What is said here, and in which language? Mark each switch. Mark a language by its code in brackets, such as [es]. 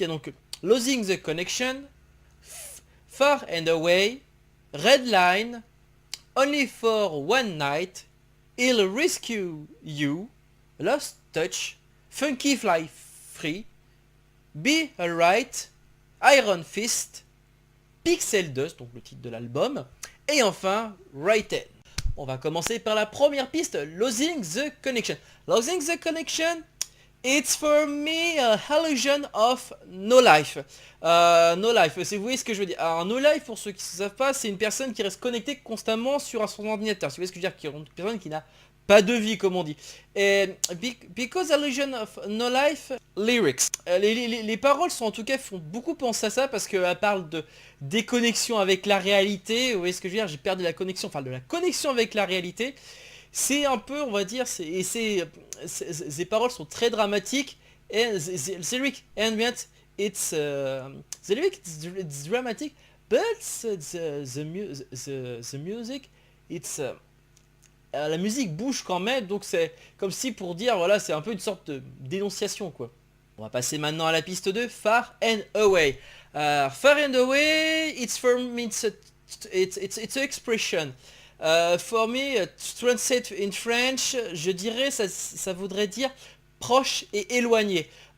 [fr] Il y a donc Losing the Connection, Far and Away, Red Line, Only for One Night, He'll Rescue You, Lost Touch, Funky Fly Free, Be Alright, Iron Fist, Pixel Dust, donc le titre de l'album, et enfin Right End. On va commencer par la première piste, Losing the Connection. [en] Losing the Connection, it's for me a illusion of no life. [fr] No life, si vous voyez ce que je veux dire. Alors no life, pour ceux qui ne savent pas, c'est une personne qui reste connectée constamment sur son ordinateur. Si vous voyez ce que je veux dire, une personne qui n'a pas de vie, comme on dit. [en] Et because illusion of no life, lyrics. [fr] Les paroles sont en tout cas font beaucoup penser à ça parce qu'elles parlent de déconnexion avec la réalité. Vous voyez ce que je veux dire, j'ai perdu la connexion, enfin de la connexion avec la réalité. C'est un peu, on va dire, ces paroles sont très dramatiques. Et [en] the lyric ambient, it's the lyric it's dramatic, but the music, it's [fr] la musique bouge quand même, donc c'est comme si pour dire, voilà, c'est un peu une sorte de dénonciation, quoi. On va passer maintenant à la piste 2, Far and Away. [en] Far and Away, it's for me, it's an expression. For me, to translate in French, [fr] je dirais, ça voudrait dire proche et éloigné.